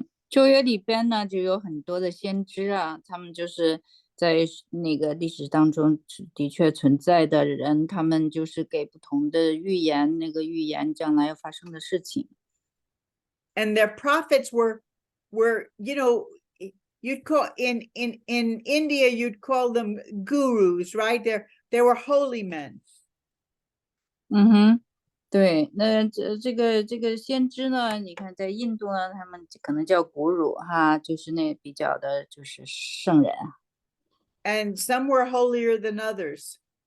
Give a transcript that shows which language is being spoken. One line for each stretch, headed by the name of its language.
Chinese: 旧约里边呢，就有很多的先知啊，他们就是在那个历史当中的确存在的人，他们就是给不同的预言，那个预言将来要发生的事情。
English: And their prophets were, you know, you'd call in India, you'd call them gurus, right? They were holy men.
Chinese: 对，那这个先知呢，你看在印度呢，他们可能叫古鲁哈，就是那比较的就是圣人。
English: And some were holier than others.